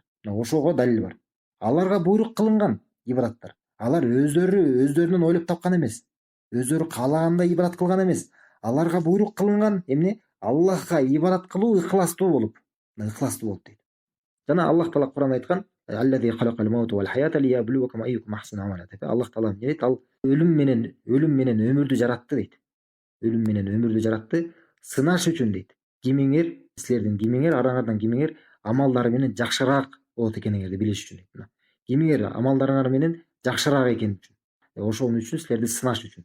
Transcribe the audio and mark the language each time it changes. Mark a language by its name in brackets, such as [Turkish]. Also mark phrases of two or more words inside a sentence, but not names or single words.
[Kyrgyz] Мына ошого далил бар. Аларга буйрук кылынган ибадаттар. Алар өздөрүнөн ойлоп тапкан эмес. Өздөрү каалагандай ибадат кылган эмес. Аларга буйрук кылынган эмне? Аллахка ибадат кылуу ыхластуу болуп. Мына ыхластуу болуп дейт. Жана Аллах таала Куранда айткан: [Arabic] "الذي خلق الموت والحياة ليبلوكم أيكم أحسن عملا" [Kyrgyz] деп. Аллах таала эмне дейт? Ал өлүм менен өмүрдү жаратты дейт. Өлүм менен өмүрдү жаратты сынаш үчүн дейт. Силердин кимиңер, араңардан кимиңер амалдары менен жакшыраак болот экениңерди билиш үчүн дейт. Кимиңер амалдарыңар менен жакшыраак экени үчүн. Ошон үчүн силерди сынаш үчүн.